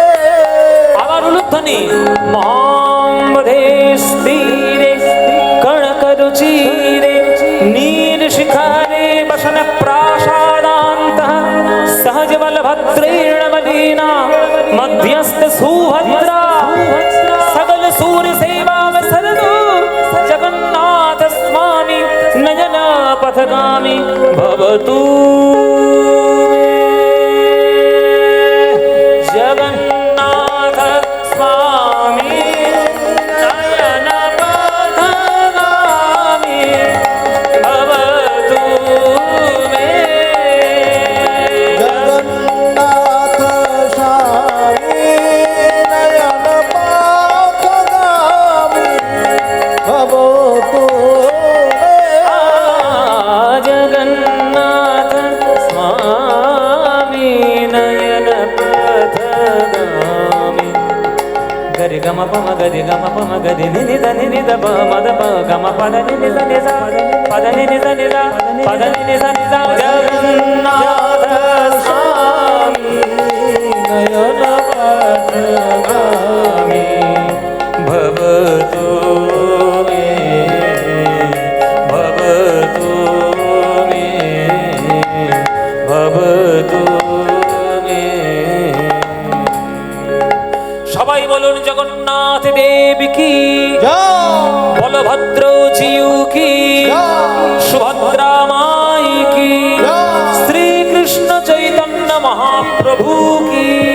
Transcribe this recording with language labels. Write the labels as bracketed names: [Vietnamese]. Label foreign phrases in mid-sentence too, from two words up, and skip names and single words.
[Bangla] আবার উলুধ্বনি। [Sanskrit] মহাম্বধেস্তিরে কণকরুচিরে নীল শিখারে বসন প্রাসাদান্তঃ সহজ বলভদ্রেণ মলিনা মধ্যস্থ সুভদ্রা সকল सूर सेवा सरदो। जगन्नाथ स्वामी नयन पथगामी भवतु मे। जगन्नाथ स्वामी नयन पथगामी भवतु मे। জগন্নাথ স্বামী নয়ন পথগামী ভবতু মে। जगन्नाथ स्वामी नयन पथगामी। गरि गम पम गरि गम पम गरि नि ध नि ध प म ध प गम पद नि ध नि ध पद नि ध नि ध पद नि ध नि ध। जगन्नाथ स्वामी नयन पथगामी भवतु मे। भवतु मे। भवतु मे। [Bangla] সবাই বলুন জগন্নাথ দেব কি, জয় বলভদ্র জিউ কি, জয় সুভদ্রা মাই কি, জয় শ্রীকৃষ্ণ চৈতন্য মহাপ্রভু কি।